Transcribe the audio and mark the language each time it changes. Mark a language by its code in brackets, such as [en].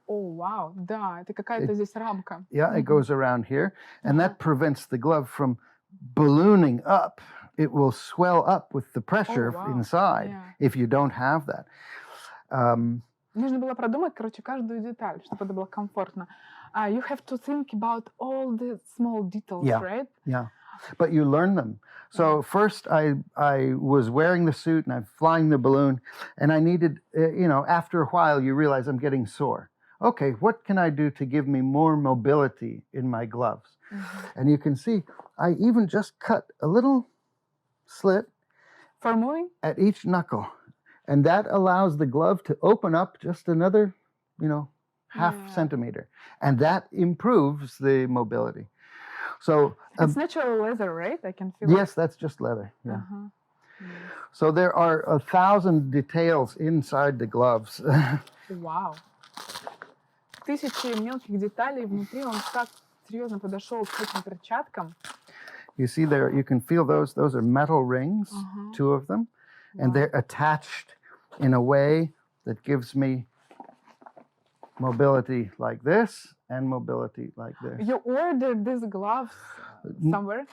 [ru] О, вау, да, это какая-то здесь рамка. [en] Yeah, it goes around here, and that prevents the glove from ballooning up. It will swell up with the pressure inside if you don't have that. [ru] Нужно было продумать, короче, каждую деталь, чтобы это было комфортно. [en] You have to think about all the small details, right? Yeah, but you learn them. So first I was wearing the suit and I'm flying the balloon, and I needed, after a while you realize I'm getting sore. Okay, what can I do to give me more mobility in my gloves? And you can see, I even just cut a little slit For moving? at each knuckle. And that allows the glove to open up just another, half centimeter. And that improves the mobility. So It's natural leather, right? I can feel yes, that's just leather. Yeah. So there are 1,000 details inside the gloves. Вау. [ru] Тысячи мелких деталей внутри. Он так серьезно подошел к этим перчаткам. [en] You see there, you can feel those. Those are metal rings, 2 of them. And they're attached in a way that gives me mobility like this and mobility like this. You ordered these gloves somewhere?